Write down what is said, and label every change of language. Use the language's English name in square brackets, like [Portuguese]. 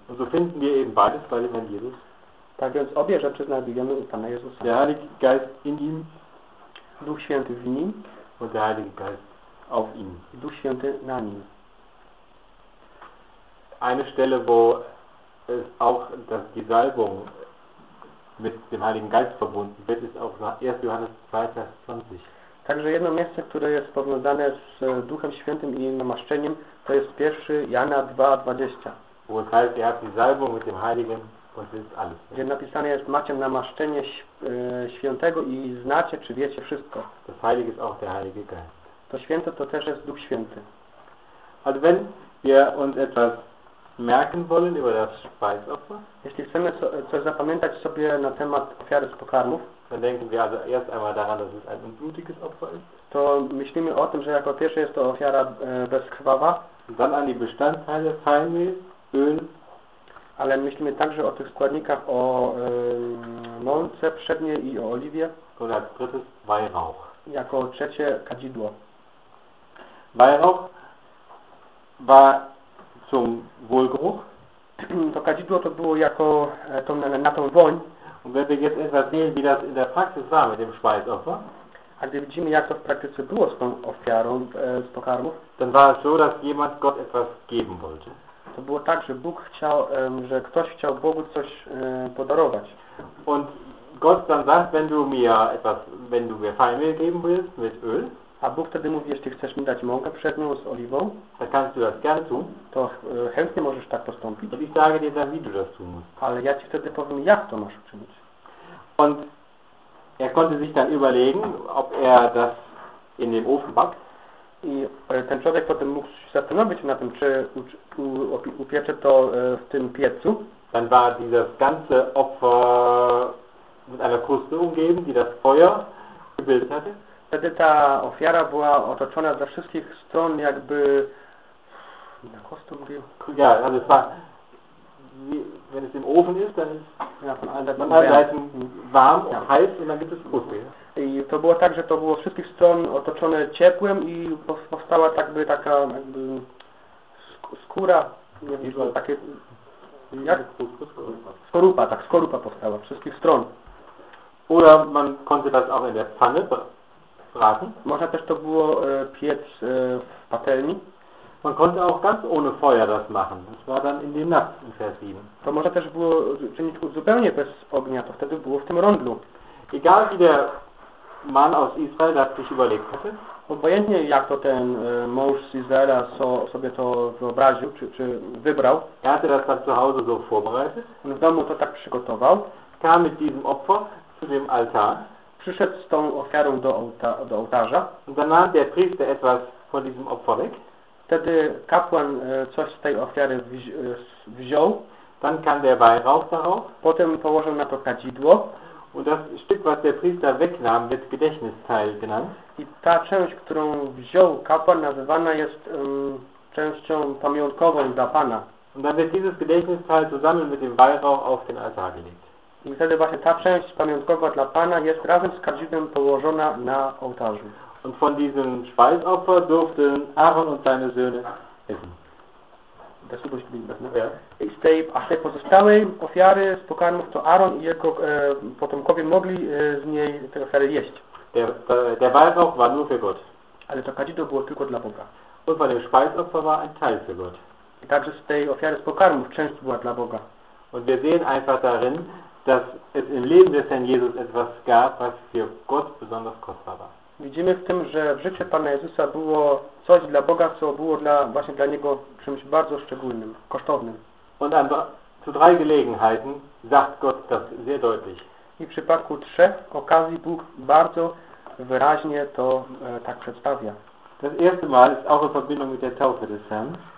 [German] Und so finden wir eben beides bei dem Herrn Jesus. [Polish] Tak więc obie rzeczy znajdujemy u Pana Jezusa. [German] Der Heilige Geist in ihm. [Polish] Duch Święty w nim. [German] Und der Heilige Geist auf ihm. [Polish] Duch Święty na nim. [German] Eine Stelle, wo es auch dass die Salbung mit dem Heiligen Geist verbunden wird, ist auch 1. Johannes 2, Vers 20. [Polish] Także jedno miejsce, które jest powiązane z Duchem Świętym i namaszczeniem, to jest 1. Jana 2, 20. [German] Wo es heißt, er hat die Salbung mit dem Heiligen. [Polish] Gdzie napisane jest, macie namaszczenie świętego i znacie, czy wiecie wszystko. [German] Das Heilige ist auch der Heilige Geist. [Polish] To święte to też jest Duch Święty. [German] Also wenn wir uns etwas merken wollen über das Speisopfer, [Polish] jeśli chcemy coś zapamiętać sobie na temat ofiary z pokarmów, [German] dann denken wir also erst einmal daran, dass es ein unblutiges Opfer ist. [Polish] To myślimy o tym, że jako pierwsze jest to ofiara bezkrwawa. [German] Dann an die Bestandteile, Feinmehl, Öl. [Polish] Ale myślimy także o tych składnikach, o mące przednie i o oliwie. [German] Weihrauch. [Polish] Jako trzecie kadzidło. [German] Weihrauch war zum Wohlgeruch. [Polish] To kadzidło to było jako na tą woń. [German] Und wenn wir jetzt etwas sehen, wie das in der Praxis war mit dem Speisopfer. [Polish] A gdy widzimy, jak to w praktyce było z tą ofiarą z pokarmów, [German] dann war es so, dass jemand Gott etwas geben wollte. [Polish] To było tak, że Bóg chciał, że ktoś chciał Bogu coś podarować. [German] Und Gott dann sagt, wenn du mir etwas, wenn du mir Feinmehl geben willst mit Öl. [Polish] A Bóg wtedy mówi, jeśli chcesz mi dać mąkę pszenną z oliwą, [German] dann kannst du das gerne tun. [Polish] To chętnie możesz tak postąpić. [German] Und ich sage dir dann, wie du das tun musst. [Polish] Ale ja ci wtedy powiem, jak to masz uczynić. [German] Und er konnte sich dann überlegen, ob er das in dem Ofen backt. [Polish] I ten człowiek potem mógł się zastanowić na tym, czy upiecze to w tym piecu. [German] Dann war dieses ganze Opfer mit einer Kruste umgeben, die das Feuer gebildet hatte. [Polish] Wtedy ta ofiara była otoczona ze wszystkich stron, jakby na kostum był. [German] Ja, also es war, wenn es im Ofen ist, dann ist ja, von allen Seiten warm und heiß und dann gibt es Kruste. [Polish] I to było tak, że to było z wszystkich stron otoczone ciepłem i powstała jakby taka jakby skóra, nie wiem, takie, jak? Skorupa, tak, skorupa powstała z wszystkich stron. [German] Oder man konnte das auch in der Pfanne braten. [Polish] Można też to było piec w patelni. [German] Man konnte auch ganz ohne Feuer das machen. Das war dann in dem Napf in Vers 7. [Polish] To można też było czynić zupełnie bez ognia, to wtedy było w tym rondlu. [German] Egal wie der Mann aus Israel hat sich überlegt hatte. [Polish] Obojętnie jak to ten mąż z Izraela sobie to wyobraził, czy wybrał. [German] Er hatte das dann zu Hause so vorbereitet. [Polish] On w domu to tak przygotował. [German] Kam mit diesem Opfer zu dem Altar. [Polish] Przyszedł z tą ofiarą do ołtarza. [German] Und dann nahm der Priester etwas von diesem Opfer weg. [Polish] Wtedy kapłan coś z tej ofiary wziął. [German] Dann kam der Weihrauch darauf. [Polish] Potem położył na to kadzidło. [German] Und das Stück, was der Priester wegnahm, wird Gedächtnisteil genannt. [Polish] I ta część, którą wziął kapłan, nazywana jest częścią pamiątkową dla Pana. [German] Und dann wird dieses Gedächtnisteil zusammen mit dem Weihrauch auf den Altar gelegt. [Polish] I wtedy właśnie ta część pamiątkowa dla Pana jest razem z kadzidłem położona na ołtarzu. [German] Und von diesem Speisopfer durften Aaron und seine Söhne essen. Das ist wirklich das, ne? Ja. [Polish] Z tej pozostałej ofiary z pokarmów to Aaron i jego potomkowie mogli z niej tę ofiarę jeść. [German] Der Weihrauch war nur für Gott. [Polish] Ale to kadzidło było tylko dla Boga. [German] Und von dem Speisopfer war ein Teil für Gott. [Polish] I także z tej ofiary z pokarmów część była dla Boga. [German] Und wir sehen einfach darin, dass es im Leben des Herrn Jesus etwas gab, was für Gott besonders kostbar war. [Polish] Widzimy w tym, że w życiu Pana Jezusa było coś dla Boga, co było właśnie dla Niego czymś bardzo szczególnym, kosztownym. [German] Und an zu drei Gelegenheiten sagt Gott das sehr deutlich. [Polish] I w przypadku trzech okazji Bóg bardzo wyraźnie to tak przedstawia. [German] Das erste Mal ist auch in Verbindung mit der Taufe des Herrn.